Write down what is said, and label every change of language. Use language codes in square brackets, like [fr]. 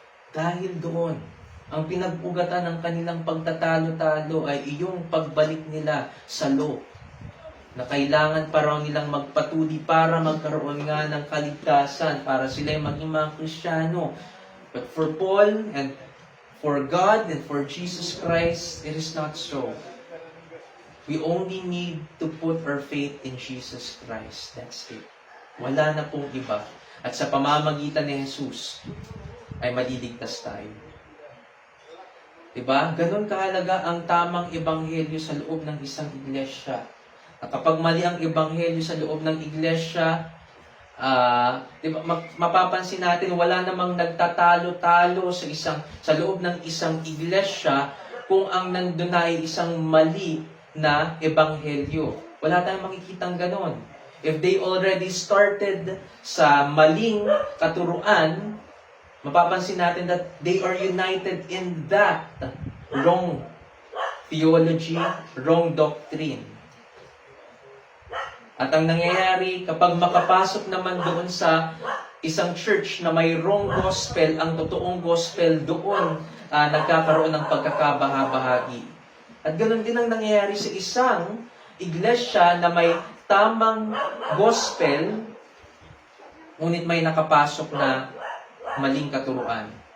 [tl] Dahil doon, ang pinag-ugatan ng kanilang pagtatalo-talo ay iyong pagbalik nila sa law, na kailangan pa raw nilang magpatuli para magkaroon nga ng kaligtasan, para sila'y maging mga Kristiyano. [en] But for Paul and for God and for Jesus Christ, it is not so. We only need to put our faith in Jesus Christ. That's it. [tl] Wala na pong iba. At sa pamamagitan ni Jesus, ay maliligtas tayo. Diba? Ganon kahalaga ang tamang ebanghelyo sa loob ng isang iglesia. At kapag mali ang ebanghelyo sa loob ng iglesia, diba, mapapansin natin wala namang nagtatalo-talo sa loob ng isang iglesia kung ang nandun ay isang mali na ebanghelyo. Wala tayong makikitang ganon. [en] If they already started [tl] sa maling katuruan, mapapansin natin [en] that they are united in that wrong theology, wrong doctrine. [tl] At ang nangyayari, kapag makapasok naman doon sa isang church na may wrong gospel, ang totoong gospel doon nagkakaroon ng pagkakabahabahagi. At ganoon din ang nangyayari sa isang iglesia na may tamang gospel, ngunit may nakapasok na maling katuruan.